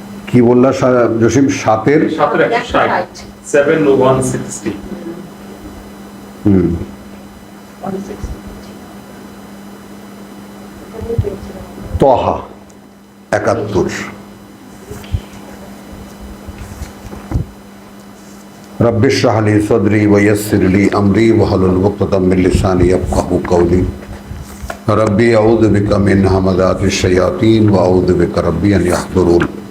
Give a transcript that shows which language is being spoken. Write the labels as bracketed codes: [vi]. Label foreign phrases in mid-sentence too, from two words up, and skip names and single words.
[bn] কি বললা জসিম? 7-এর 7/160। তহা 71। [ar] رب اشرح لي صدري ويسر لي أمري واحلل عقدة من لساني يفقهوا قولي رب أعوذ بك من همزات الشياطين وأعوذ بك رب أن يحضرون.